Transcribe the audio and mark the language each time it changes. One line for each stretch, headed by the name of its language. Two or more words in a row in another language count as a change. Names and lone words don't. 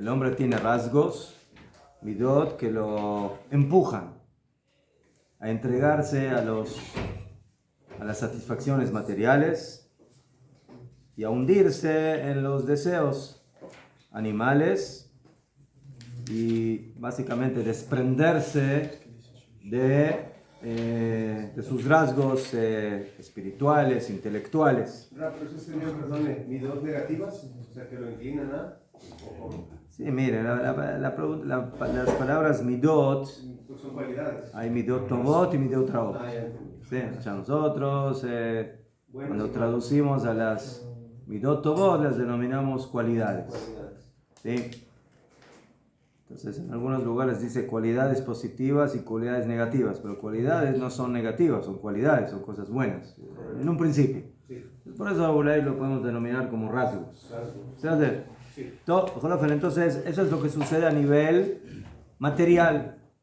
Spanish: hombre tiene rasgos, midot, que lo empujan a entregarse a las satisfacciones materiales y a hundirse en los deseos animales y básicamente desprenderse de sus rasgos espirituales, intelectuales. Pero eso sería, perdone, midot negativas, o sea, que lo inclinan a... Sí, mire, las palabras midot, Son cualidades. hay
Hebrew: מידות טובות
Spanish: y
Hebrew: מידות רעות.
Spanish: Ah, ya entendí. Sí, o sea, nosotros cuando traducimos a las
Hebrew: מידות טובות
Spanish: las denominamos cualidades. ¿Sí? Entonces, en algunos lugares dice cualidades positivas y cualidades negativas, pero cualidades no son negativas, son cualidades, son cosas buenas, en un principio. Por eso ahí lo podemos denominar como rasgos. Entonces, eso es lo que sucede a nivel material.